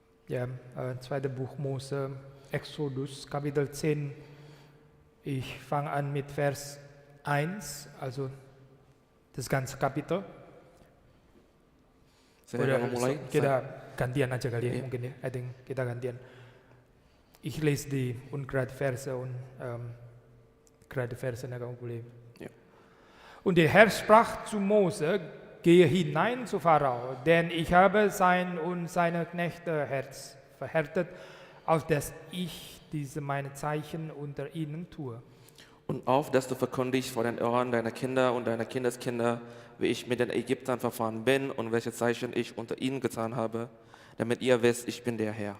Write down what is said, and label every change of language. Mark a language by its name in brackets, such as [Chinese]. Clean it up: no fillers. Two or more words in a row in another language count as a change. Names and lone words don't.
[German] Ja, zweite Buch Mose, Exodus, Kapitel 10. Ich fange an mit Vers 1, also das ganze Kapitel. [Indonesian] Saya [German] Oder [Indonesian] akan memulai. kita gantian aja kali ya, Iya. mungkin ya. [English] I think [Indonesian] kita gantian. Ich lese die ungerade Verse und gerade Verse, dann kamu boleh. [German] Ja. Und der Herr sprach zu Mose, gehe hinein zu Pharao, denn ich habe sein und seine Knechte Herz verhärtet, auf dass ich diese meine Zeichen unter ihnen tue. Und auf, dass du verkündigst vor den Ohren deiner Kinder und deiner Kindeskinder, wie ich mit den Ägyptern verfahren bin und welche Zeichen ich unter ihnen getan habe, damit ihr wisst, ich bin der Herr.